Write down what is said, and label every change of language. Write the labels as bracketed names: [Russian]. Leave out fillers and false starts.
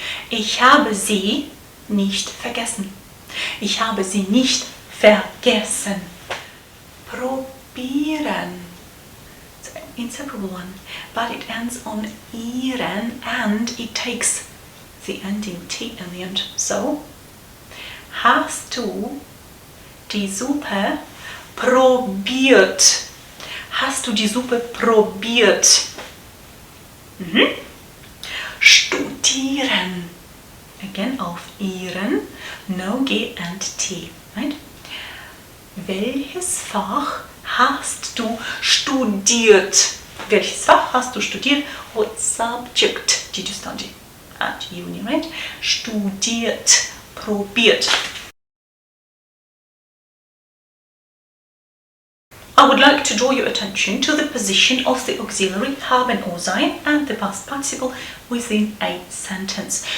[German] Ich habe sie nicht vergessen. Ich habe sie nicht vergessen. Probieren. [English] It's an inseparable one, but it ends on iren and it takes the ending t in the end. [German] So, hast du die Suppe probiert? Hast du die Suppe probiert? [English] Studieren. Again auf iren, no g and t, right? [German] Welches Fach hast du studiert? Welches Fach hast du studiert? [English] What subject did you study at uni, right? [German] Studiert, probiert. [English] I would like to draw your attention to the position of the auxiliary haben or sein and the past participle within a sentence.